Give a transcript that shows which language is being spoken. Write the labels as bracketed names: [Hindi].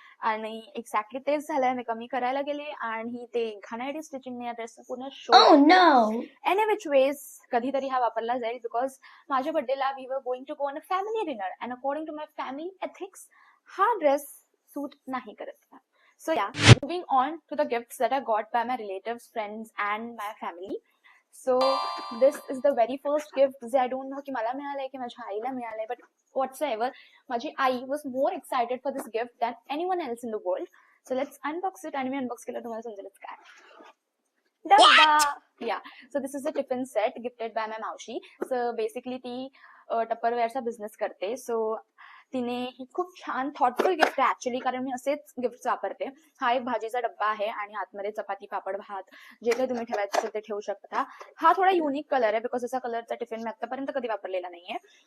[Marathi] आणि एक्झॅक्टली तेच झालंय. मी कमी करायला गेले आणि ते घाणेरडी स्टिचिंग या ड्रेस पूर्ण शो. [English] any which ways [Marathi] कधीतरी हा वापरला जाईल [English] because माझ्या बर्थडेला we are going to go on a family dinner and according to my family ethics [Marathi] हा ड्रेस सूट नाही करत. [English] So yeah, moving on to the gifts that I got by my relatives, friends and my family. So this is the very first gift [Marathi] जे [English] I don't know [Marathi] की मला मिळालंय की माझ्या आईला मिळालंय, [English] but whatsoever, [Marathi] माझी आई [English] was more excited for this gift than anyone else in the world. So let's unbox it. [Marathi] आणि मी unbox केलं तुम्हाला समजेलच काय. डब्बा. [English] Yeah, so this is a tiffin set gifted by my mavshi. So basically [Marathi] ती टप्परवेअरचा business करते. So तिने ही खूप छान थॉटफुल गिफ्ट आहे ऍक्च्युली, कारण मी असेच गिफ्ट वापरते. हा एक भाजीचा डब्बा आहे आणि आतमध्ये चपाती, पापड, भात जे काही तुम्ही ठेवायचं असेल ते ठेवू शकता. हा थोडा युनिक कलर आहे बिकॉज असा कलरचा टिफिन मी आतापर्यंत कधी वापरलेला नाहीये.